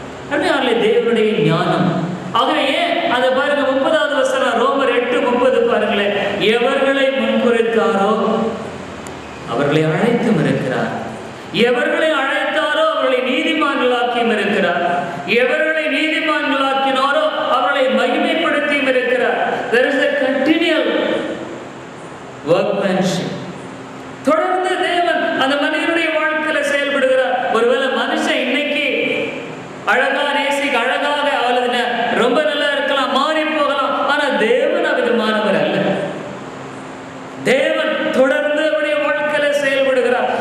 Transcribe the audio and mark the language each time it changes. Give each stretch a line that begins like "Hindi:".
Tamil: அருமையானவர்களே, தேவனுடைய ஞானம். ஆகவே அதை பாருங்க, 30வது வசனம், ரோமர் 8:30 பாருங்களேன். எவர்களை முன்குறித்தாரோ அவர்களை அழைத்தும் இருக்கிறார். எவர்களை அழைத்தாரோ அவர்களை நீதிமான்களாக்கியும் இருக்கிறார். எவர்களை நீதிமான்களாக்கினாரோ அவர்களை மகிமைப்படுத்தியும் இருக்கிறார்.
English: There is a continual workmanship.
Tamil: தொடர்ந்து தேவன் அந்த மனிதனுடைய வாழ்க்கையில செயல்படுகிறார். ஒருவேளை மனுஷன் இன்னைக்கு அழகா நேசிக்க அழகாக அவளது ரொம்ப நல்லா இருக்கலாம், மாறி போகலாம். ஆனா தேவன் அவ்விதமானவர் அல்ல. தேவன் தொடர்ந்து அவருடைய வாழ்க்கையில செயல்படுகிறார்.